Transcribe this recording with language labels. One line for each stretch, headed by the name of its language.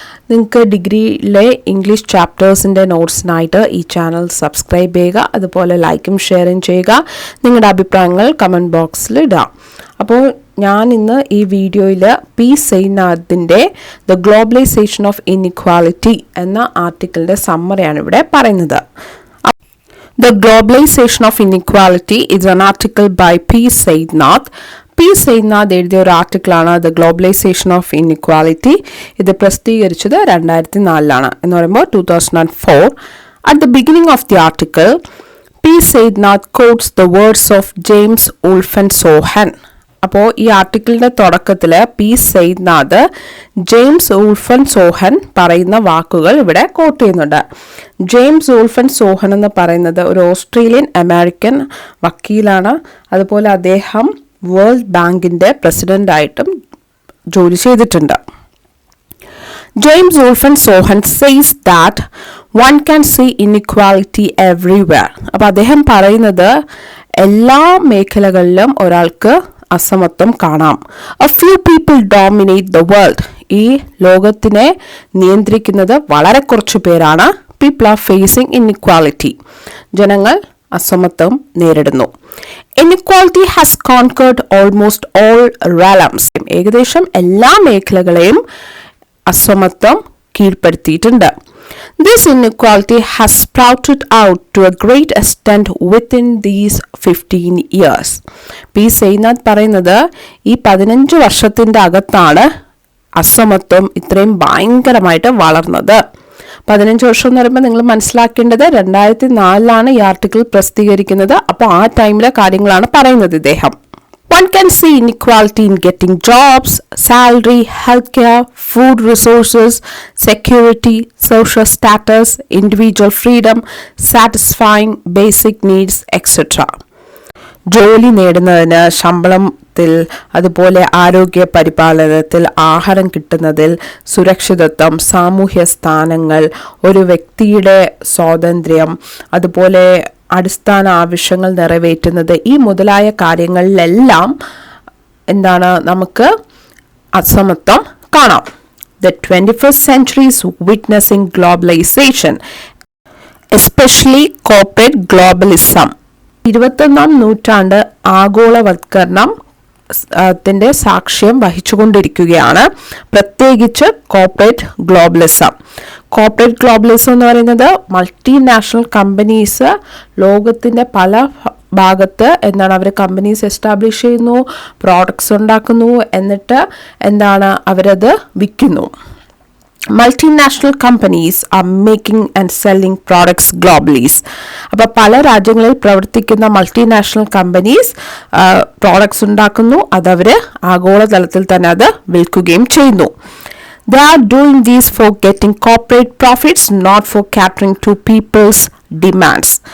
Malayalam: നിങ്ങൾക്ക് ഡിഗ്രിയിലെ ഇംഗ്ലീഷ് ചാപ്റ്റേഴ്സിൻ്റെ നോട്ട്സിനായിട്ട് ഈ channel subscribe ചെയ്യുക, അതുപോലെ ലൈക്കും ഷെയറും ചെയ്യുക. നിങ്ങളുടെ അഭിപ്രായങ്ങൾ കമൻറ്റ് ബോക്സിൽ ഇടാം. അപ്പോൾ ഞാൻ ഇന്ന് ഈ വീഡിയോയിൽ P സെയ്നാഥിൻ്റെ the globalisation of inequality എന്ന ആർട്ടിക്കിളിൻ്റെ സമ്മറിയാണ് ഇവിടെ പറയുന്നത്.
English: The Globalization of Inequality is an article by P. Seinath. P.
Malayalam: Seinath എഴുതിയ ഒരു ആർട്ടിക്കിളാണ് ദ ഗ്ലോബലൈസേഷൻ ഓഫ് ഇൻഇക്വാലിറ്റി. ഇത് പ്രസിദ്ധീകരിച്ചത് 2004 എന്ന് പറയുമ്പോൾ 2004.
English: At the beginning of the article, P. Seinath quotes the words of James Wolfensohn.
Malayalam: അപ്പോൾ ഈ ആർട്ടിക്കിളിൻ്റെ തുടക്കത്തിൽ പി സെയ്നാഥ് ജെയിംസ് വൂൾഫൻസോഹൻ പറയുന്ന വാക്കുകൾ ഇവിടെ കോട്ട് ചെയ്യുന്നുണ്ട്. ജെയിംസ് വൂൾഫൻസോഹൻ എന്ന് പറയുന്നത് ഒരു ഓസ്ട്രേലിയൻ അമേരിക്കൻ വക്കീലാണ്. അതുപോലെ അദ്ദേഹം വേൾഡ് ബാങ്കിൻ്റെ പ്രസിഡൻ്റായിട്ടും ജോലി ചെയ്തിട്ടുണ്ട്.
English: James Wolfensohn says that one can see inequality everywhere.
Malayalam: അപ്പോൾ അദ്ദേഹം പറയുന്നത് എല്ലാ മേഖലകളിലും ഒരാൾക്ക് അസമത്വം കാണാം.
English: A few people dominate the world.
Malayalam: ഈ ലോകത്തിനെ നിയന്ത്രിക്കുന്നത് വളരെ കുറച്ചു പേരാണ്.
English: People are facing inequality.
Malayalam: ജനങ്ങൾ അസമത്വം നേരിടുന്നു.
English: Inequality has conquered almost all realms.
Malayalam: ഏകദേശം എല്ലാ മേഖലകളെയും അസമത്വം കീഴ്പ്പെടുത്തിയിട്ടുണ്ട്.
English: This inequality has sprouted out to a great extent within these 15 years.
Malayalam: P സെയ്നാഥ് പറയുന്നത് ഈ 15 വർഷത്തിൻ്റെ അകത്താണ് അസമത്വം ഇത്രയും ഭയങ്കരമായിട്ട് വളർന്നത്. 15 വർഷം എന്ന് പറയുമ്പോൾ നിങ്ങൾ മനസ്സിലാക്കേണ്ടത് 2004 ഈ ആർട്ടിക്കിൾ പ്രസിദ്ധീകരിക്കുന്നത്. അപ്പോൾ ആ ടൈമിലെ കാര്യങ്ങളാണ് പറയുന്നത് ഇദ്ദേഹം.
English: One can see inequality in getting jobs, salary, healthcare, food resources, security, social status, individual freedom, satisfying basic needs, etc.
Malayalam: ജോലി നേടുന്നതിന്, ശമ്പളത്തിൽ, അതുപോലെ ആരോഗ്യ പരിപാലനത്തിൽ, ആഹാരം കിട്ടുന്നതിൽ, സുരക്ഷിതത്വം, സാമൂഹ്യ സ്ഥാനങ്ങൾ, ഒരു വ്യക്തിയുടെ സ്വാതന്ത്ര്യം, അതുപോലെ അടിസ്ഥാന ആവശ്യങ്ങൾ നിറവേറ്റുന്നത്, ഈ മുതലായ കാര്യങ്ങളിലെല്ലാം എന്താണ് നമുക്ക് അസമത്വം കാണാം.
English: The 21st century is witnessing globalization, especially corporate globalism.
Malayalam: 21ാം നൂറ്റാണ്ട് ആഗോളവൽക്കരണം ത്തിൻ്റെ സാക്ഷ്യം വഹിച്ചുകൊണ്ടിരിക്കുകയാണ്, പ്രത്യേകിച്ച് കോർപ്പറേറ്റ് ഗ്ലോബലിസം. കോർപ്പറേറ്റ് ഗ്ലോബലിസം എന്ന് പറയുന്നത് മൾട്ടിനാഷണൽ കമ്പനീസ് ലോകത്തിൻ്റെ പല ഭാഗത്ത് എന്താണ് അവർ കമ്പനീസ് എസ്റ്റാബ്ലിഷ് ചെയ്യുന്നു, പ്രോഡക്ട്സ് ഉണ്ടാക്കുന്നു, എന്നിട്ട് എന്താണ് അവരത് വിൽക്കുന്നു.
English: Multinational companies are making and selling products globally.
Malayalam: അപ്പോൾ പല രാജ്യങ്ങളിൽ പ്രവർത്തിക്കുന്ന മൾട്ടിനാഷണൽ കമ്പനീസ് പ്രോഡക്ട്സ് ഉണ്ടാക്കുന്നു, അതവർ ആഗോളതലത്തിൽ തന്നെ അത് വിൽക്കുകയും ചെയ്യുന്നു.
English: They are doing this for getting corporate profits, not for catering to people's demands.